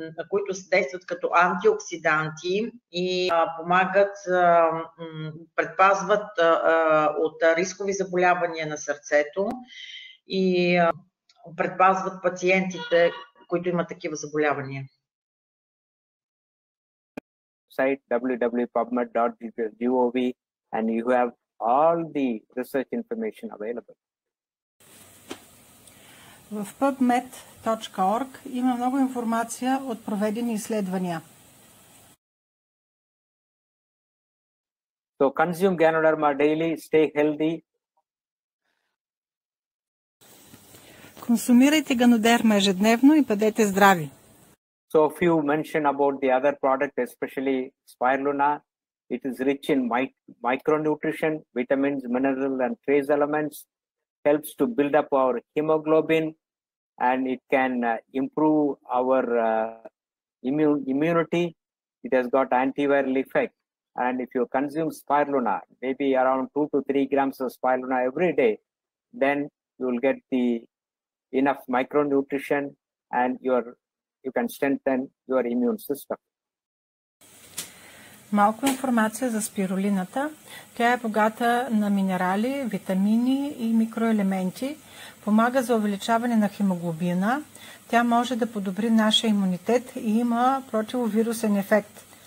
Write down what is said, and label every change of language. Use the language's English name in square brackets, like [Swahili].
[Bulgarian] които се действат като антиоксиданти и помагат, предпазват от рискови заболявания на сърцето и предпазват пациентите, които имат такива заболявания. [English] Site www.pubmed.gov and you have all the research information available. [Bulgarian] В pubmed.org има много информация от проведени изследвания. [English] So consume Ganoderma daily, stay healthy. [Bulgarian] Консумирайте ганодерма ежедневно и бъдете здрави. [English] So a few mention about the other product, especially spirulina. It is rich in micronutrition, vitamins, minerals, and trace elements. Helps to build up our hemoglobin, and it can improve our immunity. It has got antiviral effect. And if you consume spirulina, maybe around 2 to 3 grams of spirulina every day, then you will get the enough micronutrition and you can strengthen your immune system. [Bulgarian] Малко информация за спирулината. Тя е богата на минерали, витамини и микроелементи. Помага за увеличаване на хемоглобина. Тя може да подобри нашия имунитет и има противовирусен ефект.